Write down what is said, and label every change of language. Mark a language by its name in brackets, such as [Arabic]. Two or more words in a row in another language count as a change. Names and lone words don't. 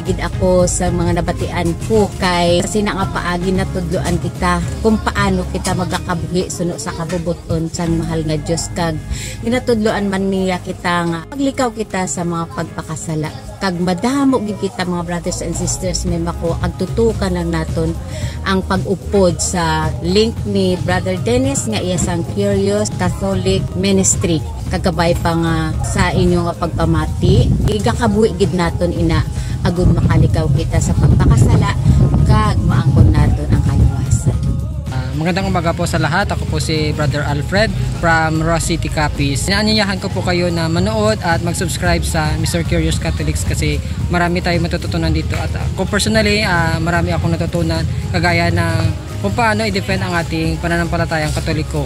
[Hiligaynon] gid ako sa mga nabatian ko kay kasi nga paagi natudloan kita kung paano kita magakabuhi suno sa kabubuton sang mahal nga Dios, kag ginatudloan man niya kita nga paglikaw kita sa mga pagpakasala, kag madamo gid kita mga [English] brothers and sisters [Hiligaynon] may makuha kag tutukan lang naton ang pag-upod sa link ni Brother Dennis nga iya sang Curious Catholic Ministry. Kagabay pa nga sa inyong pagpamati, igakabuhi gid naton ina agud makalikaw kita sa pagpakasala kag maangkon naton ang kaluwasan. [Filipino] Magandang umaga po sa lahat. Ako po si Brother Alfred from Ross City, Capiz. Inaanyayahan ko po kayo na manood at mag-subscribe sa Mr. Curious Catholics kasi marami tayong matututunan dito. At ako personally, marami akong natutunan kagaya na kung paano i-defend ang ating pananampalatayang Katoliko.